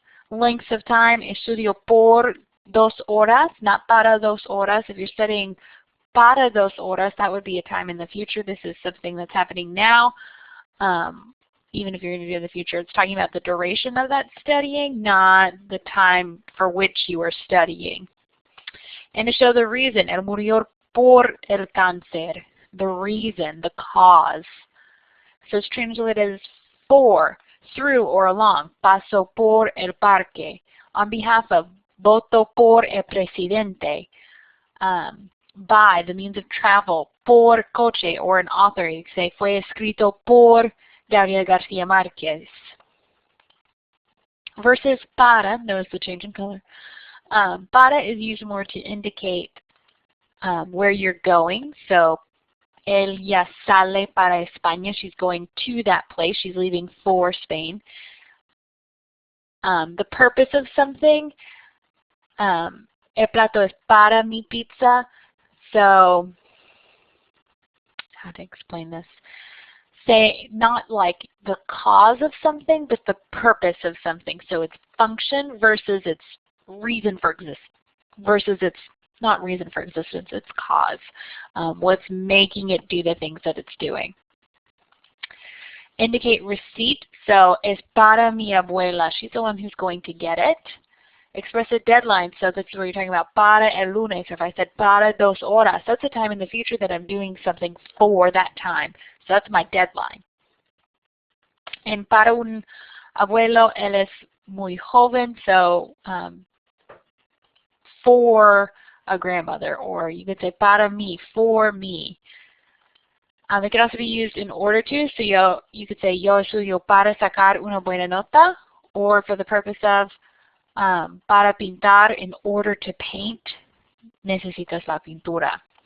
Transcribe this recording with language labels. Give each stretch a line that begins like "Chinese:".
English: Lengths of time,
Spanish: estudio por 2 horas, not para 2 horas.
English: If you're studying
Spanish: para 2 horas,
English: that would be a time in the future. This is something that's happening now. Even if you're going to do it in the future, it's talking about the duration of that studying, not the time for which you are studying. And to show the reason,
Spanish: él murió por el cáncer,
English: the reason, the cause. So it's translated as for, through or along.
Spanish: Paso por el parque.
English: On behalf of,
Spanish: voto por el presidente.
English: By, the means of travel.
Spanish: Por coche,
English: or an author. You say,
Spanish: fue escrito por Gabriel García Márquez.
English: Versus para, notice the change in color. Para is used more to indicate where you're going.
Spanish: So, él ya sale para España.
English: She's going to that place. She's leaving for Spain. The purpose of something.
Spanish: El plato es para mi pizza.
English: So, how to explain this? Say not like the cause of something, but the purpose of something. So its function versus its reason for existence. Versus its not reason for existence, its cause. What's making it do the things that it's doing. Indicate receipt. So,
Spanish: es para mi abuela.
English: She's the one who's going to get it. Express a deadline. So that's where you're talking about
Spanish: para el lunes.
English: If I said
Spanish: para 2 horas,
English: that's a time in the future that I'm doing something for that time. So that's my deadline.
Spanish: And para un abuelo, él es muy joven.
English: So for a grandmother, or you could say
Spanish: para mí,
English: for me. It can also be used in order to, so you could say
Spanish: yo estudio para sacar una buena nota,
English: or for the purpose of
Spanish: para pintar,
English: in order to paint,
Spanish: necesitas la pintura.